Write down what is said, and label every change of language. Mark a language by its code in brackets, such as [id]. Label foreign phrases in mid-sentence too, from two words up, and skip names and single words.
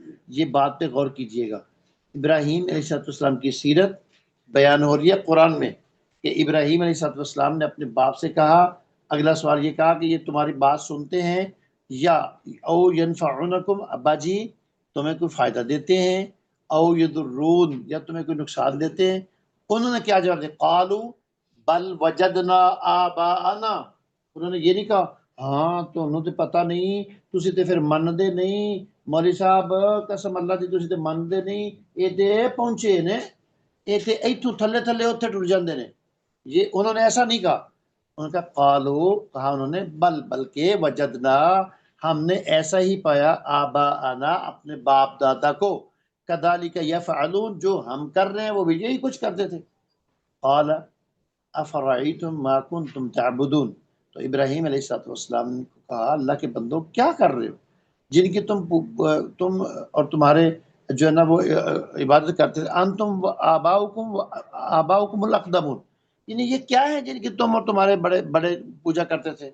[ur] یہ بات پہ غور کیجئے گا، ابراہیم علیہ السلام کی سیرت بیان ہو رہی ہے قرآن میں کہ ابراہیم علیہ السلام نے اپنے باپ سے کہا، اگلا سوال یہ کہا کہ یہ تمہاری بات سنتے ہیں، یا [ar] او ینفعونکم، [ur] ابا جی تمہیں کوئی فائدہ دیتے ہیں، [ar] او یضرون، [ur] یا تمہیں کوئی نقصان دیتے ہیں؟ انہوں نے کیا جواب دیا؟ [ar] قالو بل وجدنا آباءنا، [ur] انہوں نے یہ نہیں کہا ہاں تمہیں تو پتہ نہیں، [pa] تسی تے پھر مندے نہیں، مولوی صاحب قسم اللہ دی تسی تے مندے نہیں، یہ تے پہنچے نے، یہ تے ایتھوں تھلے تھلے اتھے ٹر جاندے نے، [ur] یہ انہوں نے ایسا نہیں کہا۔ انہوں نے کہا قالو، کہا انہوں نے، بلکہ وجدنا، ہم نے ایسا ہی پایا، آباءنا، اپنے باپ دادا کو، [ar] کذالک یفعلون، [ur] جو ہم کر رہے ہیں وہ بھی یہی کچھ کرتے تھے۔ [ar] قال افرعیتم ما کنتم تعبدون، [ur] تو ابراہیم علیہ السلام نے کہا اللہ کے بندو کیا کر رہے ہو جن کی تم اور تمہارے جو ہے نا وہ عبادت کرتے تھے، [ar] انتم آباؤکم الاقدمون، [ur] یعنی یہ کیا ہے جن کی تم اور تمہارے بڑے بڑے پوجا کرتے تھے؟